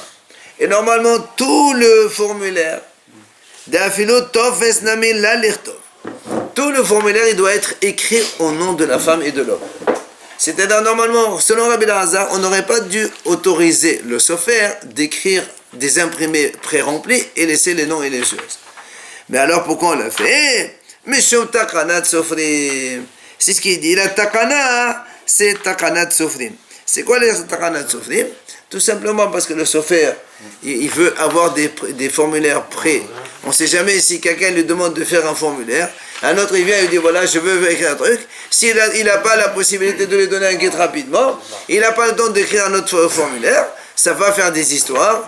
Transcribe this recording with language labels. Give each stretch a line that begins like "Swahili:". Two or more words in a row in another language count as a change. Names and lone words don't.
French: Et normalement, tout le formulaire, tout le formulaire, il doit être écrit au nom de la femme et de l'homme. C'est-à-dire, normalement, selon Rabbi Lazar, on n'aurait pas dû autoriser le sofer d'écrire des imprimés pré-remplis et laisser les noms et les choses. Mais alors, pourquoi on l'a fait?
Hebrew: משום תקנת סופרים.
French: C'est ce qu'il dit. La takana, c'est
Hebrew: תקנת סופרים.
French: C'est quoi les
Hebrew: תקנת סופרים?
French: Tout simplement parce que le sofer, il veut avoir des formulaires prêts. On ne sait jamais si quelqu'un lui demande de faire un formulaire. Un autre, il vient et lui dit, voilà, je veux écrire un truc. S'il n'a pas la possibilité de lui donner un guide rapidement, il n'a pas le temps d'écrire un autre formulaire, ça va faire des histoires.